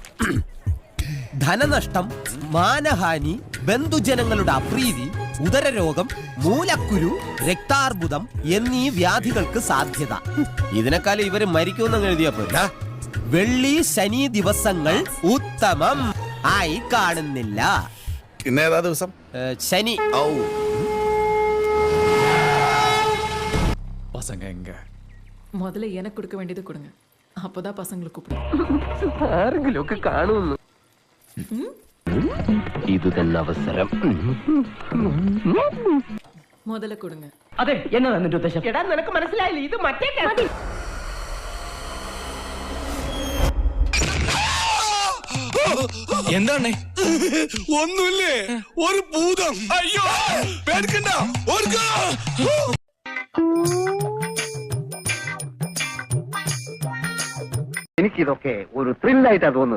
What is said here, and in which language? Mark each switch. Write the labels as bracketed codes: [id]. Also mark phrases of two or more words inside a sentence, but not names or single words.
[ml] ധനനഷ്ടം, മാനഹാനി, ബന്ധുജനങ്ങളുടെ അപ്രീതി, ഉദരരോഗം, മൂലക്കുരു, രക്താർബുദം എന്നീ വ്യാധികൾക്ക് സാധ്യത. ഇതിനേക്കാളും ഇവര് മരിക്കുമെന്ന് എഴുതിയപ്പോ വെള്ളി ശനി ദിവസങ്ങൾ ഉത്തമം ആയി കാണുന്നില്ല. ഇന്നേതാ ദിവസം? ശനി. [ta] பசங்க எங்க? முதல்ல எனக்கு கொடுக்க வேண்டியது கொடுங்க, அப்போதான் பசங்களை கூப்பிடுங்க. [ml] ആരെങ്കിലും ഒക്കെ കാണുന്നു. ഇത് തന്നെ അവസരം. [ta] முதல்ல கொடுங்க. [ml] അതെ എന്നതാ നിന്റെ ഉദ്ദേശം? എടാ നിനക്ക് മനസ്സിലായില്ല, ഇത് മറ്റേ കേസ്. എന്താണ്? ഒന്നുമില്ലേ, ഒരു ഭൂതം. അയ്യോ പേടിക്കണ്ട. എനിക്കിതൊക്കെ ഒരു ത്രില്ലായിട്ടാ തോന്നുന്നത്.